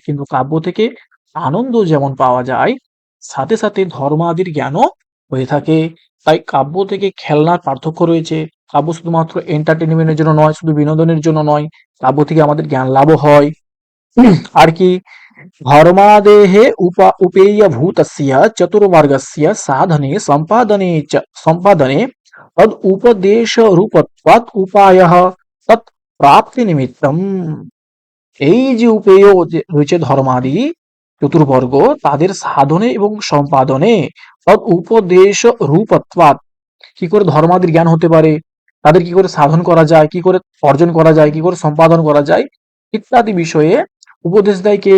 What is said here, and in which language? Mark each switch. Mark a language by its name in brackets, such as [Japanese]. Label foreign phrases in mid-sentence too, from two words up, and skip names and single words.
[Bangla] কিন্তু কাব্য থেকে আনন্দ যেমন পাওয়া যায়, সাথে সাথে ধর্মাদির জ্ঞানও হয়ে থাকে। তাই কাব্য থেকে খেলনার পার্থক্য রয়েছে। কাব্য শুধুমাত্র এন্টারটেনমেন্টের জন্য নয়, শুধু বিনোদনের জন্য নয়, কাব্য থেকে আমাদের জ্ঞান লাভও হয়। আর কি? [Sanskrit] ধর্মাদেহে उपेयभूतस्य चतुर्वर्गस्य साधने सम्पादने तद उपदेशरूपत्वात् उपायः तत् প্রাপ্তিনিমিত্তম। [Bangla] এই যে উপেয় যে রয়েছে ধর্মাদি চতুর্বর্গ, তাদের সাধনে এবং সম্পাদনে [Sanskrit] তদ উপদেশ রূপত্বাৎ, [Bangla] কি করে ধর্মাদির জ্ঞান হতে পারে, তাদের কি করে সাধন করা যায়, কি করে অর্জন করা যায়, কি করে সম্পাদন করা যায়, ইত্যাদি বিষয়ে উপদেশ দেয় কে?